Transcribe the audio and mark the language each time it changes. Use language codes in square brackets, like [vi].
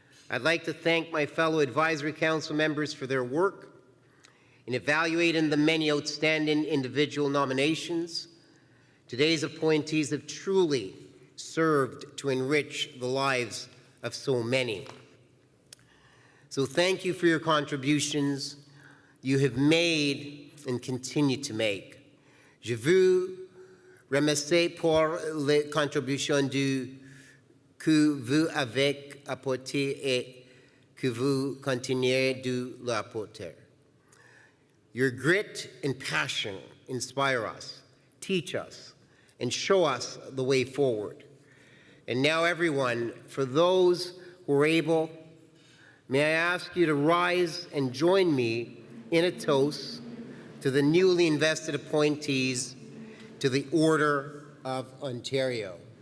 [en] I'd like to thank my fellow Advisory Council members for their work in evaluating the many outstanding individual nominations. Today's appointees have truly served to enrich the lives of so many. So thank you for your contributions you have made and continue to make. [fr] Je vous remercie pour les contributions que vous avez apportées et que vous continuez de l'apporter. [en] Your grit and passion inspire us, teach us, and show us the way forward. And now everyone, for those who are able, may I ask you to rise and join me in a toast to the newly invested appointees to the Order of Ontario.